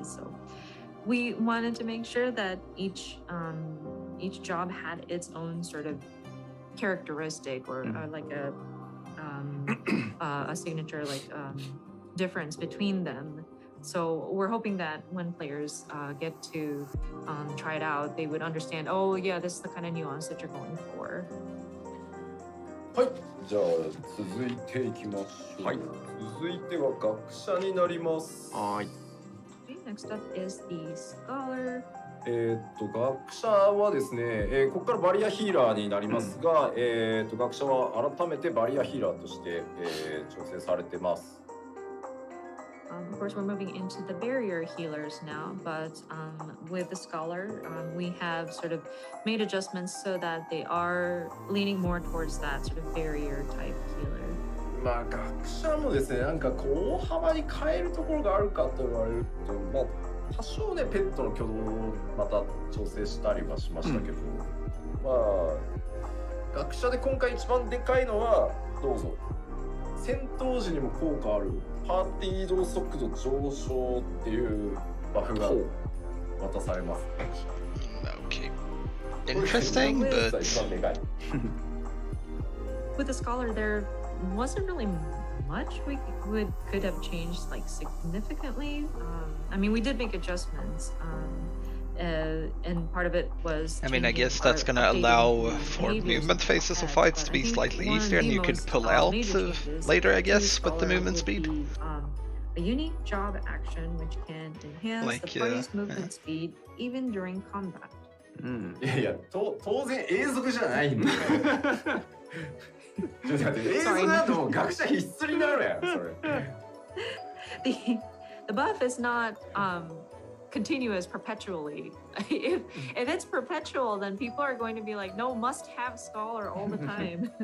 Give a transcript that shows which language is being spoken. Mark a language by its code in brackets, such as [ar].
[en] So we wanted to make sure that each job had its own sort of characteristic or like a signature difference between them. So we're hoping that when players get to try it out, they would understand, oh yeah, this is the kind of nuance that you're going for. [ja] はい、じゃあ続いていきましょう。はい、続いては学者になります。はい。 [en] Next up is the scholar. [ja] 学者はですね、ここからバリアヒーラーになりますが、学者は改めてバリアヒーラーとして、調整されてます。 Of course, we're moving into the barrier healers now, but with the scholar, we have sort of made adjustments so that they are leaning more towards that sort of barrier type healer. まあ学者もですね、なんかこう大幅に変えるところがあるかと言われると、まあ多少ねペットの挙動をまた調整したりはしましたけど、まあ学者で今回一番でかいのはどうぞ。戦闘時にも効果あるパーティー移動速度上昇っていうバフが渡されます。 [en] Okay. Interesting, but with the scholar, there wasn't really much we could have changed like significantly. I mean, we did make adjustments. And part of it was. I mean, I guess that's gonna allow for movement phases of fights to be slightly easier, and you could pull out later, I guess, with the movement speed. A unique job action which can enhance the party's movement speed even during combat. [ja] いや当然永続じゃないんだよ。ちょっと待って、永続だともう学者必須になるやんそれ。 [en] The buff is not continuous perpetually. If it's perpetual, then people are going to be like, no, must have scholar all the time.